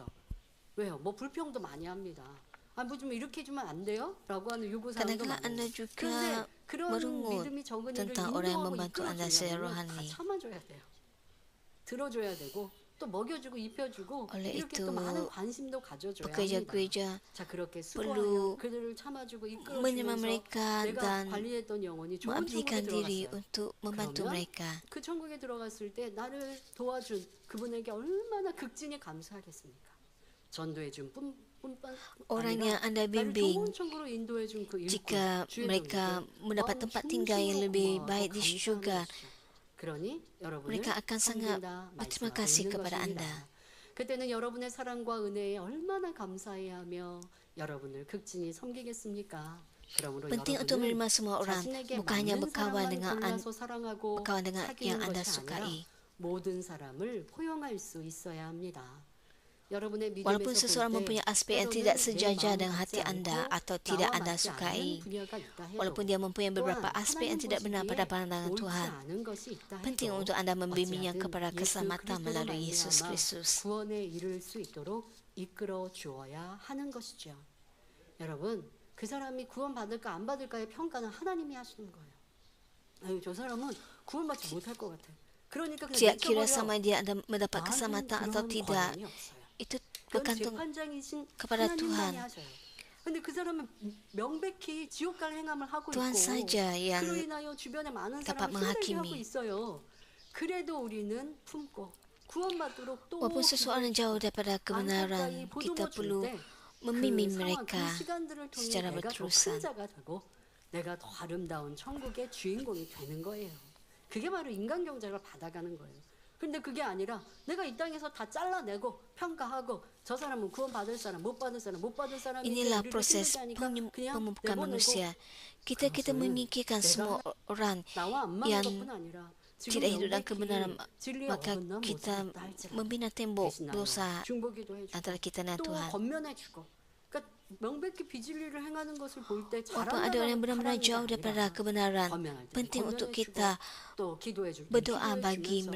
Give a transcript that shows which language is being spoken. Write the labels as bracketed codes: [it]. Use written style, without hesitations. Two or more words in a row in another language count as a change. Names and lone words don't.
[ko] 왜요? 뭐 불평도 많이 합니다. 아, 뭐 좀 이렇게 해주면 안 돼요? 라고 하는 요구사항도 [ms] Kadang-kadang [ko] 많아요. [ms] anda juga [ko] 그런데 그런 [ms] merungut [ko] 믿음이 적은 일을 [ms] tentang orang yang [ko] 인도하고 [ms] membantu anda secara [ko] 이끌어주려면 다 [ms] rohani. [ko] 참아줘야 돼요. 들어줘야 되고 또 먹여주고 입혀주고 [ms] Oleh [ko] 이렇게 [ms] itu, [ko] 또 많은 관심도 가져줘야 [ms] pekerja [ko] 합니다. [ms] gereja [ko] 자, 그렇게 [ms] perlu [ko] 수고하여 그들을 참아주고 [ms] menerima [ko] 이끌어주면서 [ms] mereka [ko] 내가 [ms] dan [ko] 관리했던 영혼이 좋은 천국에 [ms] mengabdikan diri [ko] 들어갔어요. [ms] untuk membantu [ko] 그러면 [ms] mereka. [ko] 그 천국에 들어갔을 때 나를 도와준 그분에게 얼마나 극진히 감사하겠습니까? 전도해준 뿐만 [ms] Orang [ko] 아니라 [ms] yang anda [ko] 나를 [ms] bimbing, [ko] 좋은 천국으로 인도해준 그 일꾼, [ms] jika [ko] 주의 [ms] mereka [ko] 종에게 [ms] mendapat tempat tinggal yang lebih baik di syurga, [ko] 그러니 여러분을 [ms] mereka akan sangat [ko] 섬긴다 [ms] berterima [ko] 말씀하고 [ms] kasih [ko] 있는 [ms] kepada [ko] 것입니다. [ms] anda. [ko] 그때는 여러분의 사랑과 은혜에 얼마나 감사해야 하며 여러분을 극진히 섬기겠습니까? 그러므로 [ms] Penting untuk [ko] 여러분은 [ms] menerima semua orang, [ko] 자신에게 [ms] bukan hanya [ko] 맞는 [ms] berkawan [ko] 사람만 [ms] dengan [ko] 골라서 사랑하고 [ms] berkawan dengan yang [ko] 사귀는 [ms] anda [ko] 것이 아니라 [ms] sukai. [ko] 모든 사람을 포용할 수 있어야 합니다. 여러분의 [ms] Walaupun [ko] 믿음에서 [ms] seseorang [ko] 볼 때 [ms] mempunyai aspek yang [ko] 때로는 [ms] tidak [ko] 내 [ms] sejajar [ko] 마음 [ms] dengan [ko] 같지 [ms] hati anda [ko] 않고 [ms] atau tidak [ko] 나와 [ms] anda [ko] 맞지 [ms] sukai, [ko] 않는 분야가 있다 해도 [ms] walaupun dia mempunyai beberapa [ko] 또한 [ms] aspek yang [ko] 하나님 [ms] tidak benar pada [ko] 보시기에 [ms] pandangan [ko] 옳지 [ms] Tuhan, [ko] 않은 것이 있다 [ms] penting [ko] 해도 [ms] untuk anda membimbingnya [ko] 어찌하든 [ms] kepada [ko] 예수 [ms] keselamatan [ko] 그리스도로 [ms] melalui Yesus [ko] 말미암아 [ms] Kristus. [ko] 구원에 이를 수 있도록 이끌어 주어야 하는 것이죠. 여러분, 그 사람이 구원 받을까 안 받을까의 평가는 하나님이 하시는 거예요. 아유, 저 사람은 구원받지 못할 것 같아. 그러니까 그냥 [ms] Tidak kira [ko] 내쳐버려. [ms] sama dia anda mendapat [ko] 나한테는 [ms] keselamatan atau [ko] 그런 [ms] tidak, [ko] 권한이 없어요. [ms] itu [ko] 그건 [ms] bergantung [ko] 재판장이신 [ms] kepada [ko] 하나님만이 [ms] Tuhan. [ko] 하셔요. 근데 그 사람은 명백히 지옥 갈 행함을 하고 [ms] Tuhan [ko] 있고 [ms] saja yang [ko] 그로 인하여 주변에 많은 [ms] dapat [ko] 사람을 힘들게 하고 [ms] menghakimi. [ko] 있어요. 그래도 우리는 품고 구원받도록 또 [ms] Walaupun seseorang jauh daripada kebenaran, [ko] 안타까이 [ms] kita [ko] 보듬어 줄 [ms] perlu [ko] 때 [ms] membimbing [ko] 그 상황, [ms] mereka [ko] 그 시간들을 통해 [ms] secara [ko] 내가 더 큰 [ms] berterusan. [ko] 자가 되고 내가 더 아름다운 천국의 주인공이 되는 거예요. 그게 바로 인간 경작을 받아가는 거예요. 근데 그게 아니라 내가 이 땅에서 다 잘라내고 평가하고 저 사람은 구원 받을 사람, 못 받을 사람, 못 받을 사람이 [ms] Inilah proses pemupukan manusia. Kita memikirkan semua orang [ko] 나와 안 맞는 [ms] yang [ko] 것뿐 아니라 [ms] tidak hidup dalam kebenaran, [ko] 진리에 [ms] maka [ko] 어긋나 못 [ms] kita [ko] 살았다 할지라도 [ms] membina tembok [ko] 대신 [ms] dosa [ko] 중보기도 해주고 [ms] antara kita dan [ko] 또 [ms] Tuhan. [ko] 권면해주고 그러니까 명백히 비진리를 행하는 것을 볼 때 [ms] Walaupun ada orang yang benar-benar jauh daripada kebenaran, penting untuk kita [ko] 또 기도해줄 때 [ms] berdoa bagi [ko] 기도해주면서